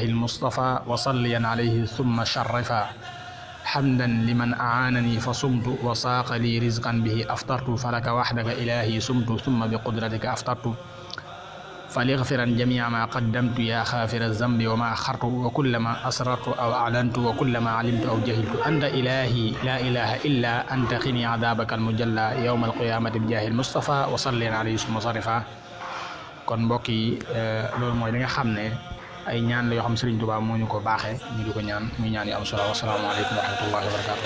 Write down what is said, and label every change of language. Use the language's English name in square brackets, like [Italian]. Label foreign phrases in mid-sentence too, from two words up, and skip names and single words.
[Arabic] المصطفى وصليا عليه ثم شرفا حمدا لمن أعانني فصمت وساق لي رزقا به أفطرت فلك وحدك إلهي صمت ثم بقدرتك أفطرت فليغفرن جميع ما قدمت يا غافر الذنب وما أخرت وكلما أسررت أو أعلنت وكلما علمت أو جهلت أنت إلهي لا إله إلا أنت قني عذابك المجلى يوم القيامة بجاه المصطفى وصليا عليه ثم صرفا [Wolof] kon mbokk yi loolu mooy li nga xam ne ay ñaan la yoo xam Serigne Touba moo ñu ko baaxee ñu di ko ñaan muy ñaan yu am solo [Arabic] والسلام عليكم ورحمة الله و